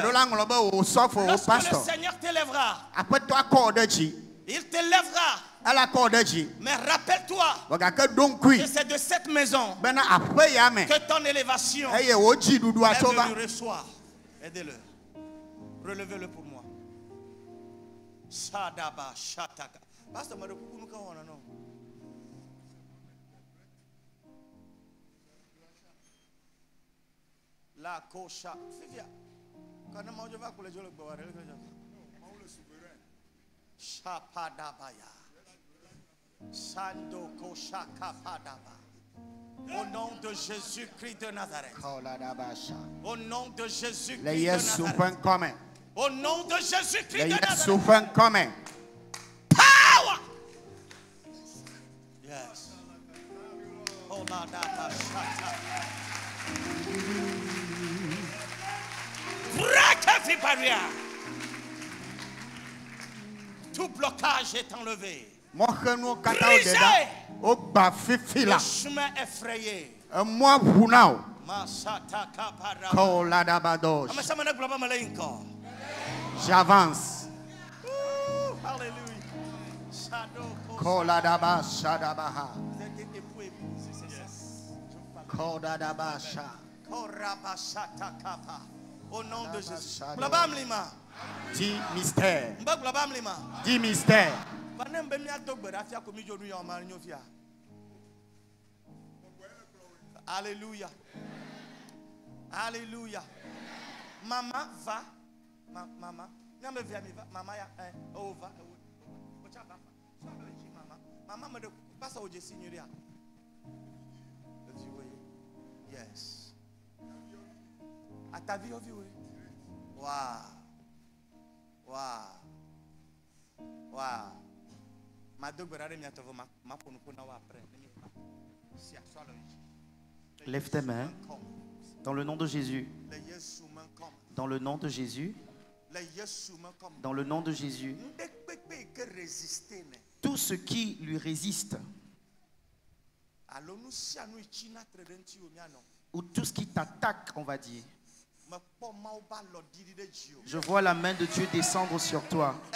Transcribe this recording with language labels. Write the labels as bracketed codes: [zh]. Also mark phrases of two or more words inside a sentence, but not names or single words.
[fr] Lorsque le Seigneur t'élèvera, il te lèvera. Mais rappelle-toi que c'est de cette maison que ton élévation est venue recevoir. Aidez-le. Relevez-le pour moi. Sadaba Shataka. Pastor Maruku Nuka wana no. La kosha. Fifia. Kana maujo va kule jolo gbaware le kaja. Maule souverain. Shapadabaya. Sando kosha kapadaba. Au nom de Jésus-Christ de Nazareth. Au nom de Jésus-Christ de Nazareth. Au nom de Jésus-Christ de Nazareth. [en] Power. Yes. Oh la data shata. Break every barrier. [fr] Tout blocage est enlevé. Brisé. Le chemin effrayé. Masata kapara. J'avance. Hallelujah. Koladaba Shadabaha. Kodadabasha. Au nom de Jésus. Dis mystère. Dis mystère. Alléluia. Alléluia. Maman va. Maman. Maman ya over. Maman me passe au Signoria. Yes. À ta vie, oui. Wow. Wow. Wow. Ma dogbera mi atavo ma ponu pona wa après. Lève tes mains. Dans le nom de Jésus. Dans le nom de Jésus. Dans le nom de Jésus. Tout ce qui lui résiste, ou tout ce qui t'attaque, on va dire, je vois la main de Dieu descendre sur toi.